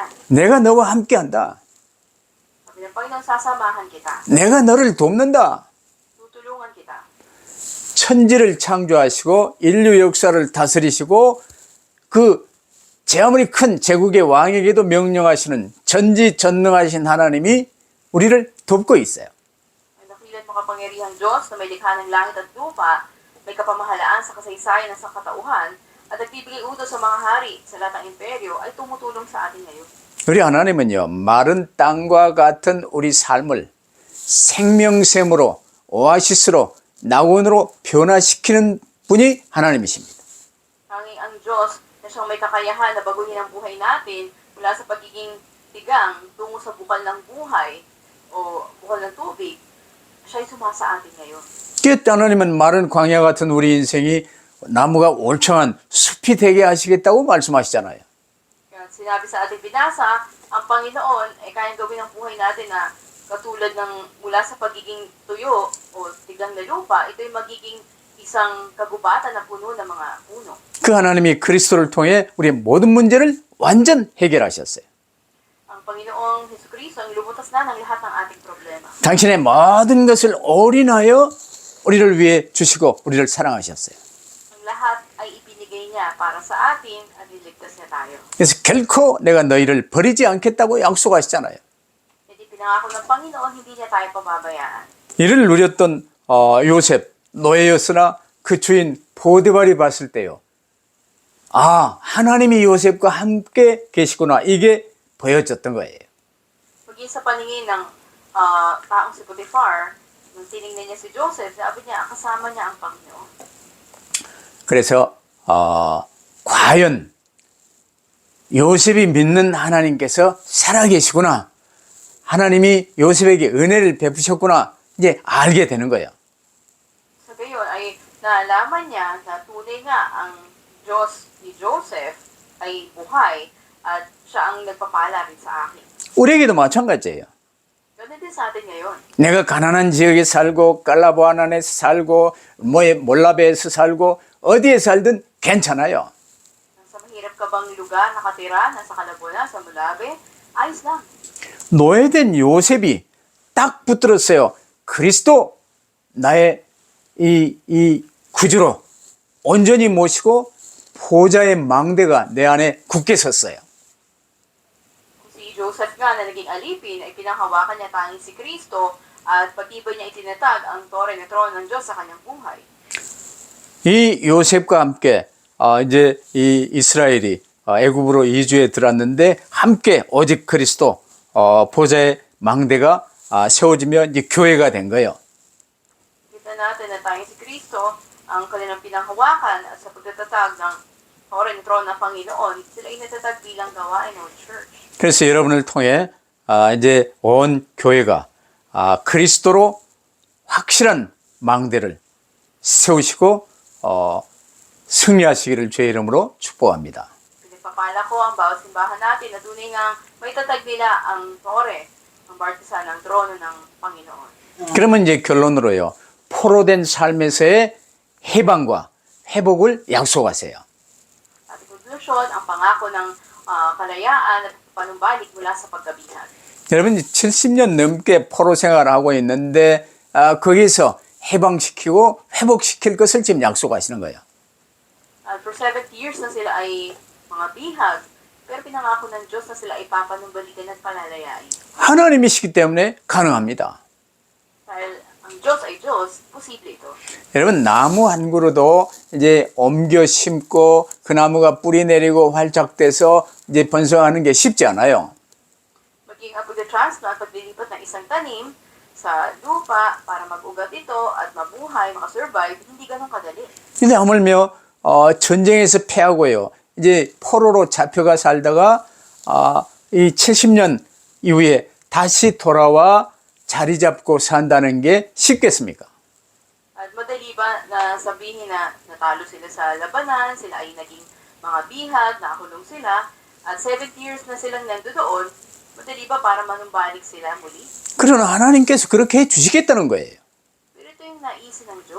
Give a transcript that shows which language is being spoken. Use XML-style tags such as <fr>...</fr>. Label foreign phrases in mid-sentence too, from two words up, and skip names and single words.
<ko>내가 너와 함께한다.</ko> <tl>Sabi ng Panginoon, sasamahan kita.</tl> <ko>내가 너를 돕는다.</ko> <tl>Tutulungan kita.</tl> <ko>천지를 창조하시고 인류 역사를 다스리시고 그 제 아무리 큰 제국의 왕에게도 명령하시는 전지전능하신 하나님이 우리를 돕고 있어요.</ko> <tl>Ang dakilat makapangyarihang Diyos na may likha ng langit at lupa, may kapamahalaan sa kasaysayan ng sangkatauhan, at nagbibigay utos sa mga hari sa lahat ng imperyo ay tumutulong sa atin ngayon.</tl> <ko>우리 하나님은요, 마른 땅과 같은 우리 삶을 생명샘으로, 오아시스로, 낙원으로 변화시키는 분이 하나님이십니다.</ko> <tl>Tanging ang Diyos na siyang may kakayahan na baguhin ang buhay natin mula sa pagiging tigang tungo sa bukal ng buhay o bukal ng tubig, siya'y sumasa atin ngayon.</tl> <ko>그때 하나님은 마른 광야 같은 우리 인생이 나무가 올챙한 숲이 되게 하시겠다고 말씀하시잖아요.</ko> <tl>Kaya sinabi sa ating binasa, ang Panginoon ay kayang gawin ang buhay natin na katulad ng mula sa pagiging tuyo o tigang na lupa, ito'y magiging isang kagubatan na puno ng mga puno.</tl> <ko>그 하나님이 그리스도를 통해 우리의 모든 문제를 완전 해결하셨어요.</ko> <tl>Ang Panginoong Hesukristo ang lumutas na ng lahat ng ating problema.</tl> <ko>당신의 모든 것을 올인하여 우리를 위해 주시고 우리를 사랑하셨어요.</ko> <tl>Ang lahat ay ibinigay niya para sa atin at niligtas niya tayo.</tl> <ko>그래서 결코 내가 너희를 버리지 않겠다고 약속하시잖아요.</ko> <tl>Hindi pinangako ng Panginoon, hindi niya tayo pababayaan.</tl> <ko>이를 누렸던 요셉, 노예였으나 그 주인 보디발이 봤을 때요. 아, 하나님이 요셉과 함께 계시구나. 이게 보여졌던 거예요.</ko> <tl>Maging sa paningin ng taong si Potiphar, nung tinignan niya si Joseph, sabi niya, kasama niya ang Panginoon.</tl> <ko>그래서 과연 요셉이 믿는 하나님께서 살아계시구나. 하나님이 요셉에게 은혜를 베푸셨구나. 이제 알게 되는 거예요.</ko> <tl>Sa gayon ay nalaman niya na tunay nga ang Diyos ni Joseph ay buhay at siya ang nagpapala rin sa akin.</tl> <ko>우리에게도 마찬가지예요.</ko> <tl>Ganun din sa atin ngayon.</tl> <ko>내가 가난한 지역에 살고 깔라보아난에서 살고 몰라베에서 살고 어디에 살든 괜찮아요.</ko> <tl>Nasa mahirap ka bang lugar nakatira, nasa Calabona, sa Mulabe, ayos lang.</tl> <ko>노예된 요셉이 딱 붙들었어요. 그리스도 나의 이 구주로 온전히 모시고 보좌의 망대가 내 안에 굳게 섰어요.</ko> <tl>Si Joseph nga na naging alipin ay pinanghawakan niya tanging si Kristo at patibay niya itinatag ang tore na trono ng Diyos sa kanyang buhay.</tl> <ko>이 요셉과 함께 이제 이 이스라엘이 애굽으로 이주에 들어왔는데 함께 오직 그리스도 보좌의 망대가 세워지며 이제 교회가 된 거예요.</ko> <tl>Kita natin na tanging si Kristo ang kanilang pinanghawakan at sa pagtatatag ng tore na trono ng Panginoon, sila ay natatag bilang gawain o church.</tl> <ko>그래서 여러분을 통해 이제 온 교회가 그리스도로 확실한 망대를 세우시고 승리하시기를 주의 이름으로 축복합니다.</ko> <tl>Pinagpapala ko ang bawat simbahan natin na tunay ngang may tatag nila ang tore, ang bartisa ng trono ng Panginoon.</tl> <ko>그러면 이제 결론으로요. 포로된 삶에서의 해방과 회복을 약속하세요.</ko> <tl>At konklusyon, ang pangako ng kalayaan at panumbalik mula sa pagkabihag.</tl> <ko>여러분 70년 넘게 포로 생활을 하고 있는데 거기서 해방시키고 회복시킬 것을 지금 약속하시는 거예요.</ko> <en>For 70 years</en> <tl>na sila ay mga bihag, pero pinangako ng Diyos na sila ay papanumbalikan at palalayain.</tl> <ko>하나님이시기 때문에 가능합니다.</ko> <tl>Dahil ang Diyos ay Diyos, posible ito.</tl> <ko>여러분 나무 한 그루도 이제 옮겨 심고 그 나무가 뿌리 내리고 활짝 돼서 이제 번성하는 게 쉽지 않아요.</ko> <tl>Maging ang pag-transplant, paglilipat ng isang tanim sa lupa para mag-ugat ito at mabuhay, makasurvive, hindi ganun kadali.</tl> <ko>근데 하물며 전쟁에서 패하고요. 이제 포로로 잡혀가 살다가 이 70년 이후에 다시 돌아와 자리 잡고 산다는 게 쉽겠습니까?</ko> <tl>At madali ba na sabihin na natalo sila sa labanan, sila ay naging mga bihag, nakakulong sila, at 70 years na silang nandoon, madali ba para manumbalik sila muli?</tl> <ko>그러나 하나님께서 그렇게 해주시겠다는 거예요.</ko> <tl>Pero ito yung naisin ng Diyos.</tl>